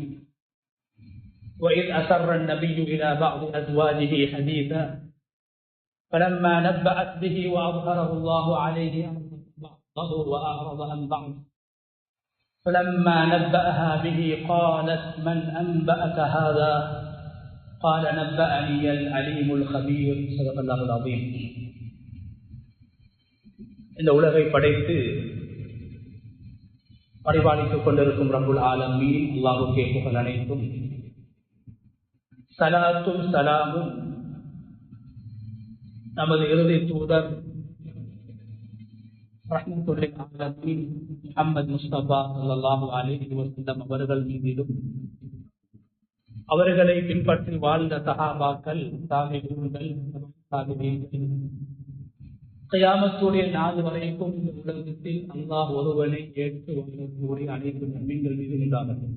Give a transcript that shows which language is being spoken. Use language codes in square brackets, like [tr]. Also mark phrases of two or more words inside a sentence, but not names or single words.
[ar] وإذ أسر النبي إلى بعض أزواجه حديثا فلما نبأت به وأظهره الله عليه بعضه وأعرض عن بعض فلما نبأها به قالت: من أنبأك هذا؟ قال: نبأني العليم الخبير. صدق الله العظيم. [ta] இந்த உலகை படைத்து பரிபாலித்துக் கொண்டிருக்கும் [ar] رب العالمين [ta] அல்லாஹ்வுக்கே புகழ் அனைத்தும். ஸலாத்தும் ஸலாமும் நமது இறுதி தூதர் [ar] رحمة العالمين [ta] முஹம்மது முஸ்தபா [ar] صلى الله عليه وسلم [ta] அவர்கள் மீதிலும், அவர்களை பின்பற்றி வாழ்ந்த சஹாபாக்கள், தாபிஈன்கள், தாபிஈன்கள், கியாமத்துடைய நாள் வரைக்கும் இந்த உலகத்தில் அல்லாஹ் ஒருவனை ஏற்று வாழக்கூடிய அனைத்து முஃமின்கள் மீது உண்டாகட்டும்.